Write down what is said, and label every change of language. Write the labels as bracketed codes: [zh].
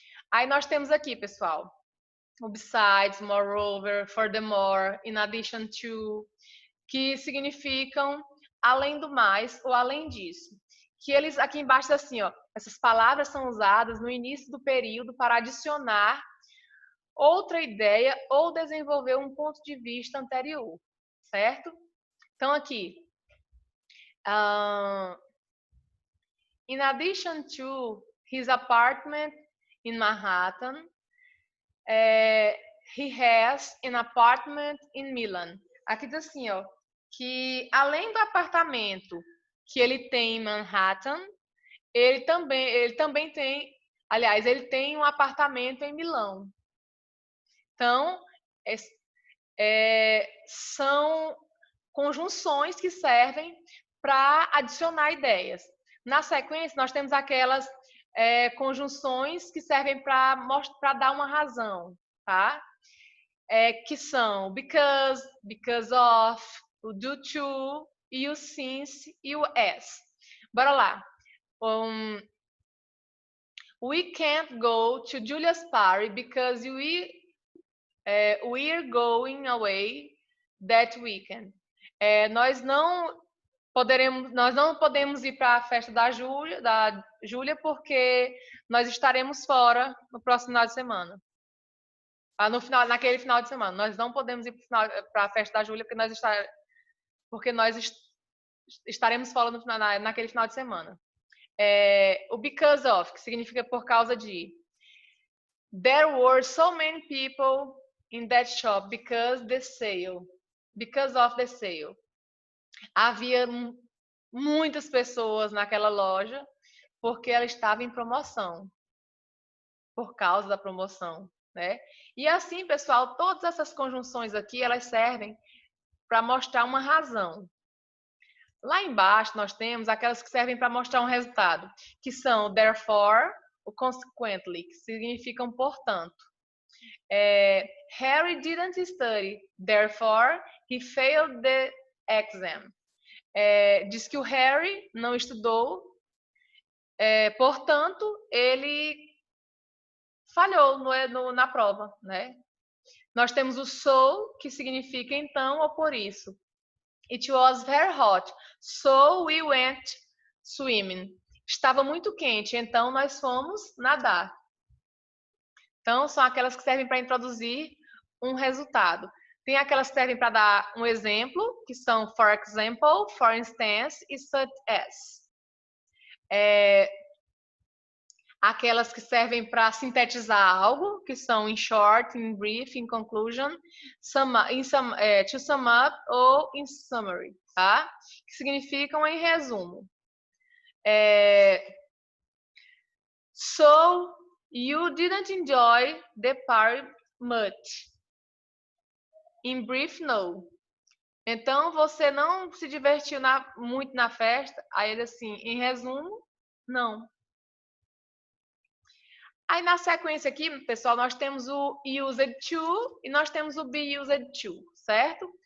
[pt] Aí nós temos aqui, pessoal, o besides, moreover, furthermore, in addition to, que significam além do mais ou além disso. Que eles, aqui embaixo, assim, ó, essas palavras são usadas no início do período para adicionar outra ideia ou desenvolver um ponto de vista anterior, certo? Então, aqui, [en] in addition to his apartment in Manhattan, he has an apartment in Milan. [pt] Aqui diz assim, ó, que além do apartamento que ele tem em Manhattan, ele também tem, aliás, ele tem um apartamento em Milão. Então, são conjunções que servem para adicionar ideias. Na sequência, nós temos aquelas conjunções que servem para dar uma razão, tá? Que são because of, o due to, e o since e o as. Bora lá. [en] We can't go to Julia's party because we're going away that weekend. [pt] Nós não podemos ir para a festa da Júlia porque nós estaremos fora no próximo final de semana. Naquele final de semana. Nós não podemos ir para a festa da Júlia porque nós estaremos fora naquele final de semana. O because of, que significa por causa de. [en] There were so many people in that shop because of the sale. [pt] Havia muitas pessoas naquela loja porque ela estava em promoção. Por causa da promoção, né? E assim, pessoal, todas essas conjunções aqui, elas servem para mostrar uma razão. Lá embaixo nós temos aquelas que servem para mostrar um resultado, que são therefore, o consequently, que significam portanto. [en] Harry didn't study, therefore he failed the exam. [pt] Diz que o Harry não estudou, portanto ele falhou na prova, né? Nós temos o so, que significa então ou por isso. [en] It was very hot, so we went swimming. [pt] Estava muito quente, então nós fomos nadar. Então, são aquelas que servem para introduzir um resultado. Tem aquelas que servem para dar um exemplo, que são for example, for instance e such as. Aquelas que servem para sintetizar algo, que são in short, in brief, in conclusion, to sum up ou in summary, tá? Que significam em resumo. [en] So, you didn't enjoy the party much. In brief, no. [pt] Então, você não se divertiu muito na festa? Aí ele assim, em resumo, não. Aí na sequência aqui, pessoal, nós temos o used to e nós temos o be used to, certo?